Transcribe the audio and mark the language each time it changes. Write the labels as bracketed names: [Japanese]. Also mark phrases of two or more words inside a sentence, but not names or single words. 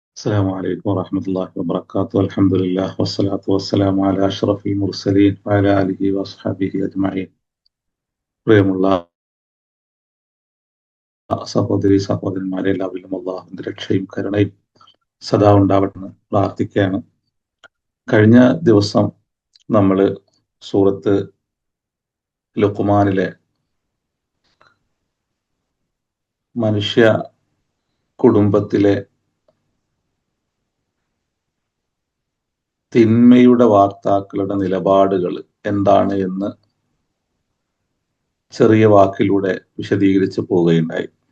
[Arabic] السلام عليكم ورحمة الله وبركاته. الحمد لله والصلاة والسلام على أشرف المرسلين وعلى آله وصحبه أجمعين. [Malayalam] പ്രിയമുള്ള സഹോദരന്മാരെ, എല്ലാവരിലും അള്ളാഹുവിന്റെ രക്ഷയും കരുണയും സദാ ഉണ്ടാവട്ടെന്ന് പ്രാർത്ഥിക്കുകയാണ്. കഴിഞ്ഞ ദിവസം നമ്മൾ സൂറത്ത് ലുഖ്മാനിലെ മനുഷ്യ കുടുംബത്തിലെ തിന്മയുടെ വാർത്താക്കളുടെ നിലപാടുകൾ എന്താണ് എന്ന് ചെറിയ വാക്കിലൂടെ വിശദീകരിച്ച് പോവുകയുണ്ടായി.